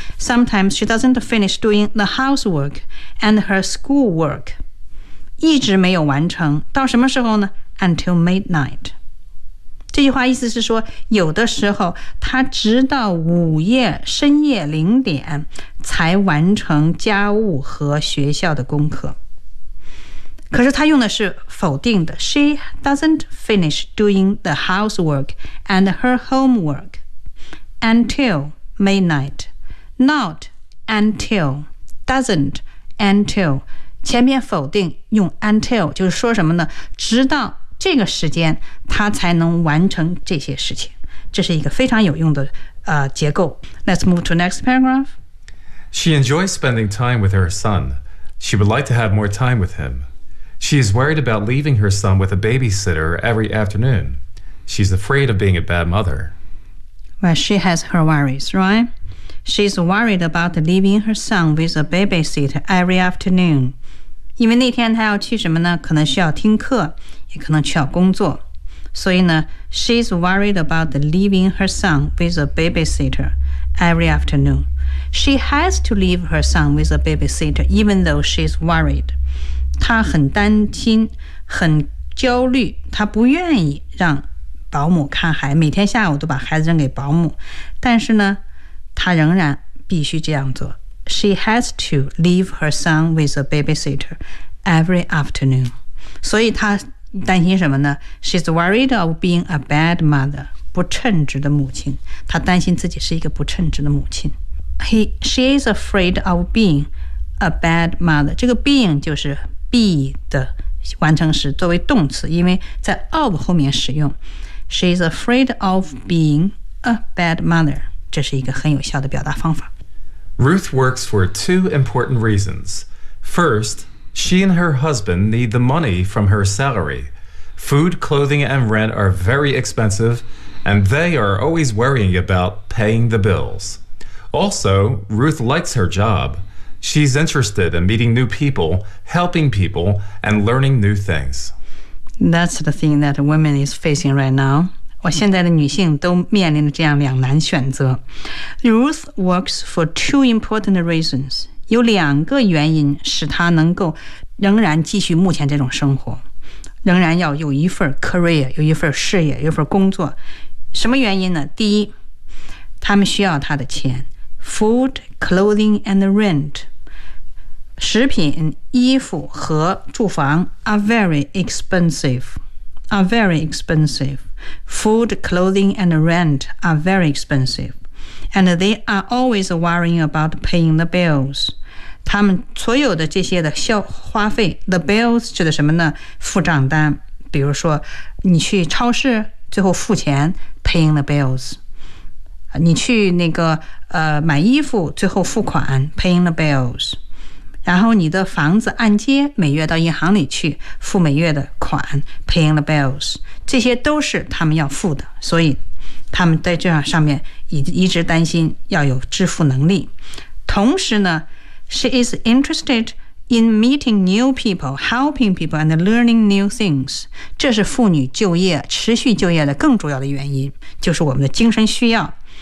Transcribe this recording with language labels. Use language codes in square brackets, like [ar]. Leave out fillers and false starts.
[en] Sometimes she doesn't finish doing the housework and her schoolwork， [zh] 一直没有完成，到什么时候呢？ [en] Until midnight。 [zh] 这句话意思是说，有的时候她直到午夜深夜零点才完成家务和学校的功课。可是他用的是否定的， [en] She doesn't finish doing the housework and her homework until midnight. Not until, doesn't until. [zh] 前面否定用 until 就是说什么呢？直到这个时间他才能完成这些事情。这是一个非常有用的结构。 [en] Let's move to next paragraph. She enjoys spending time with her son. She would like to have more time with him. She is worried about leaving her son with a babysitter every afternoon. She's afraid of being a bad mother. Well, she has her worries, right? She's worried about leaving her son with a babysitter every afternoon. [zh] 因为那天他要去什么呢？可能需要听课，也可能需要工作。所以呢 [en] ，she's worried about leaving her son with a babysitter every afternoon. She has to leave her son with a babysitter, even though she's worried. [zh] 她很担心，很焦虑，她不愿意让保姆看孩子，每天下午都把孩子扔给保姆。但是呢，她仍然必须这样做。 [en] She has to leave her son with a babysitter every afternoon. [zh] 所以她担心什么呢 [en] ？She's worried of being a bad mother, [zh] 不称职的母亲。她担心自己是一个不称职的母亲。 [en] She is afraid of being a bad mother. [zh] 这个 being 就是 be 的完成时，作为动词，因为在 of 后面使用。 [en] She's afraid of being a bad mother. [zh] 这是一个很有效的表达方法。 [en] Ruth works for two important reasons. First,She and her husband need the money from her salary. Food, clothing, and rent are very expensive, and they are always worrying about paying the bills. Also, Ruth likes her job. She's interested in meeting new people, helping people, and learning new things. That's the thing that women is facing right now. [zh] 我现在的女性都面临着这样两难选择。 [en] Ruth works for two important reasons. [zh] 有两个原因使他能够仍然继续目前这种生活，仍然要有一份 career， 有一份事业，有一份工作。什么原因呢？第一，他们需要他的钱 [en] ，food, clothing, and rent， [zh] 食品、衣服和住房 [en] are very expensive， are very expensive， food, clothing, and rent are very expensive， and they are always worrying about paying the bills。 [zh] 他们所有的这些的消花费 ， [en] the bills [zh] 指的什么呢？付账单，比如说你去超市，最后付钱 ， [en] paying the bills。 [zh] 你去那个买衣服，最后付款 ， [en] paying the bills。 [zh] 然后你的房子按揭，每月到银行里去付每月的款 ， [en] paying the bills。 [zh] 这些都是他们要付的，所以他们在这上面一直担心要有支付能力，同时呢。 [en] She is interested in meeting new people, helping people, and learning new things. [zh] 这是妇女就业、持续就业的更主要的原因，就是我们的精神需要。